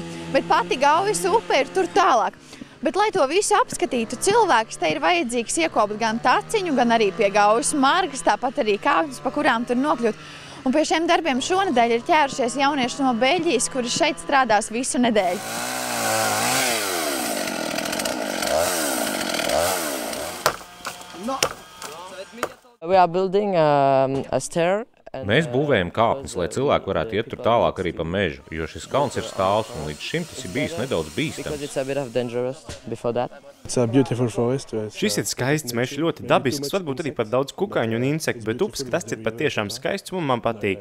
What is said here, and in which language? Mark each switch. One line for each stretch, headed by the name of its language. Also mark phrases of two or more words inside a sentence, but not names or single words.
Latvian: Bet pati Gaujas upe ir tur tālāk. Bet, lai to visu apskatītu cilvēks, te ir vajadzīgs iekopt gan taciņu, gan arī pie Gaujas margas, tāpat arī kāpnes, pa kurām tur nokļūt. Un pie šiem darbiem šonedēļ ir ķērušies jaunieši no Beļģijas, kuri šeit strādās visu nedēļu.
English: We are building a stair.
Latvian: Mēs būvējam kāpnes, lai cilvēki varētu iet tur tālāk arī pa mežu, jo šis kalns ir stāvs un līdz šim tas ir bijis nedaudz bīstams. Šis ir skaists mežs, ļoti dabisks, varbūt arī par daudz kukaiņu un insektu, bet upes krasts ir patiešām skaists un man patīk.